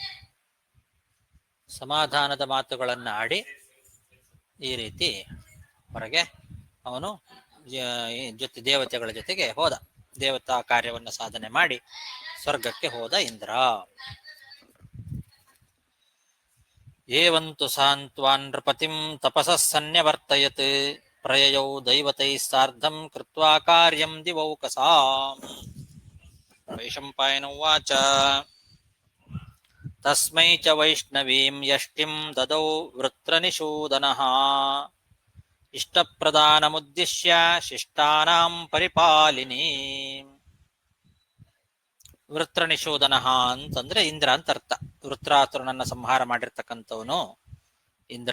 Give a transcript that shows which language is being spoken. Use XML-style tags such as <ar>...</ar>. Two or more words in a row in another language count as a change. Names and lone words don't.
<kn>ಸಮಾಧಾನದ ಮಾತುಗಳನ್ನ ಆಡಿ ಈ ರೀತಿ ಹೊರಗೆ ಅವನು ದೇವತೆಗಳ ಜೊತೆಗೆ ಹೋದ. ದೇವತಾ ಕಾರ್ಯವನ್ನ ಸಾಧನೆ ಮಾಡಿ ಸ್ವರ್ಗಕ್ಕೆ ಹೋದ ಇಂದ್ರ.</kn> <sa>ಏವಂತು ಸಾಂತ್ವಾನ್ ನೃಪತಿಂ ತಪಸಃ ಸನ್ಯವರ್ತಯತ್ ಪ್ರಯಯೌ ದೈವತೈ ಸಾರ್ಧಂ ಕೃತ್ವಾ ಕಾರ್ಯಂ ದಿವೌಕಸಾಂ. ವೈಶಂಪಾಯನ ಉವಾಚ ತಸ್ಮೈ ಚ ವೈಷ್ಣವೀಂ ಯಷ್ಟಿಂ ದದೌ ವೃತ್ರನಿಷೂದನಃ ಇಷ್ಟಪ್ರದಾನಮುದ್ದಿಶ್ಯ ಶಿಷ್ಟಾನಾಂ ಪರಿಪಾಲಿನಿ.</sa> <kn>ವೃತ್ರನಿಷೂದನಃ ಅಂತಂದ್ರೆ ಇಂದ್ರ ಅಂತ ಅರ್ಥ. ವೃತ್ರಾಸುರನನ್ನ ಸಂಹಾರ ಮಾಡಿರ್ತಕ್ಕಂಥವನು ಇಂದ್ರ.</kn>